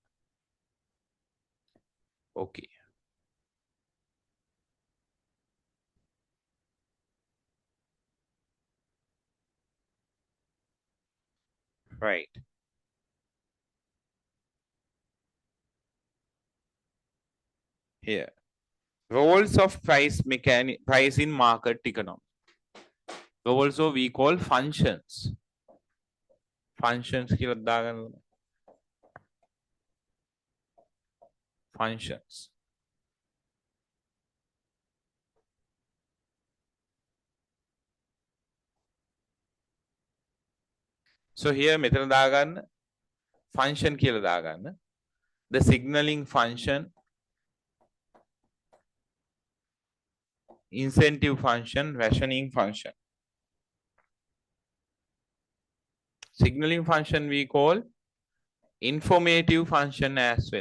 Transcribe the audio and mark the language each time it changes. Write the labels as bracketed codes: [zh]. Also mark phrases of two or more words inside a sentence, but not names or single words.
[en] Okay. Right. Here. Roles of price in market economy. Also we call functions. Functions [si] කියලා දාගන්න. [en] Functions. So here [si] මෙතන දාගන්න function කියලා දාගන්න. [en] The signaling function, incentive function, rationing function. Signaling function we call informative function as well.